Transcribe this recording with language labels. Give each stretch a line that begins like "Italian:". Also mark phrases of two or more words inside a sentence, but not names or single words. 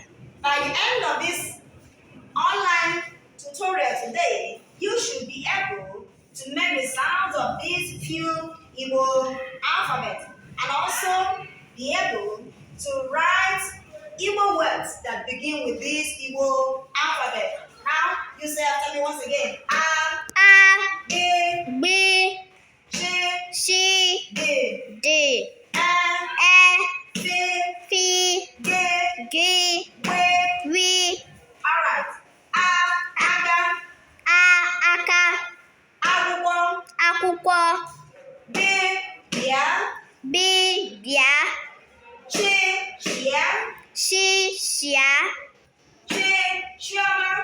English: By the end of this online tutorial today, you should be able to make the sounds of these few Igbo alphabets and also be able to write Igbo words that begin with this Igbo alphabet. Now, you say after me once again.
Igbo: A, A. E, B. Ch, C. D, D. E, E. F, Fi. G, G. W. We. Alright. A, Aga, A. Aka. Akwụkwọ, Akwụkwọ. B, Bịa, B. Bịa. Ch, Chịa, Shi. Shia. Ch, Chioma,